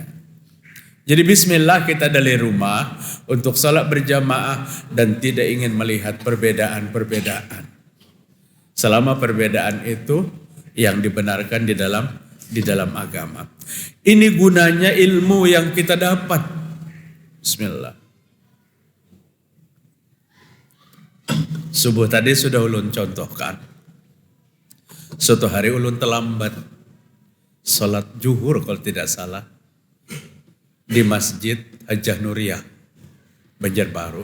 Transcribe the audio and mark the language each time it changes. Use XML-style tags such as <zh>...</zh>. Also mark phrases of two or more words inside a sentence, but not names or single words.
<id>Jadi bismillah kita dari rumah untuk salat berjamaah dan tidak ingin melihat perbedaan-perbedaan. Selama perbedaan itu yang dibenarkan di dalam agama. Ini gunanya ilmu yang kita dapat. Bismillah. Subuh tadi sudah ulun contohkan. Suatu hari ulun terlambat salat zuhur kalau tidak salah di Masjid Hajjah Nuriyah Banjarbaru.</id>